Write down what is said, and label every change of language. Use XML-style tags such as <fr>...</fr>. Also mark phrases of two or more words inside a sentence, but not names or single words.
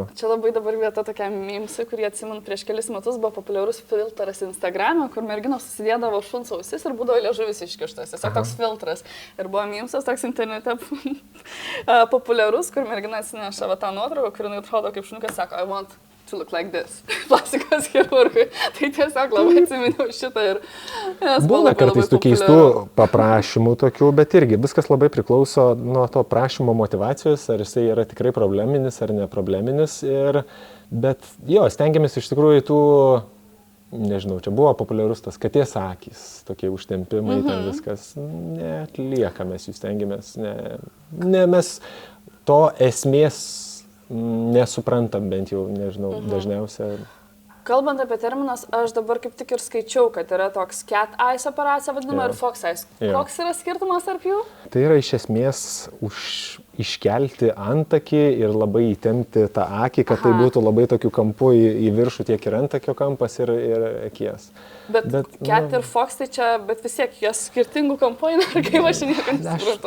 <lt>Čia labai dabar vieta tokia mimsai, kurį atsimenu prieš kelis metus, buvo populiarus filtras Instagram'e, kur merginos susidėdavo šuns ausis ir būdavo liežuvis iškištas. Tiesiog toks filtras. Ir buvo mimsas toks internete populiarus, kur mergina atsineša tą nuotrauką, kur jinai atrodo kaip šuniukas, sako,</lt> <en>I want to look like this.</en> <lt>Plastikos chirurgui. Tai tiesiog labai atsiminiau šitą ir... Būna kartais tų keistų paprašymų tokių, bet irgi viskas labai priklauso nuo to prašymo motivacijos, ar jisai yra tikrai probleminis ar neprobleminis. Bet jo, stengiamės iš tikrųjų tų, nežinau, čia buvo populiarus tas katės akys, tokie užtempimai, ten viskas. Neatliekame, jų stengiamės. Mes to esmės nesuprantam, bent jau, nežinau, dažniausia. Kalbant apie terminas, aš dabar kaip tik ir skaičiau, kad yra toks</lt> <en>cat eyes</en> <lt>operacija vadinama ir</lt> <en>fox eyes.</en> <lt>Koks yra skirtumas tarp jų? Tai yra iš esmės iškelti antakį ir labai įtempti tą akį, kad tai būtų labai tokiu kampu į viršų tiek ir antakio kampas ir akies. Bet cat ir fox tai čia, bet vis tiek jos skirtingų kampų eina, ar kaip aš nieko nesupratau.</lt>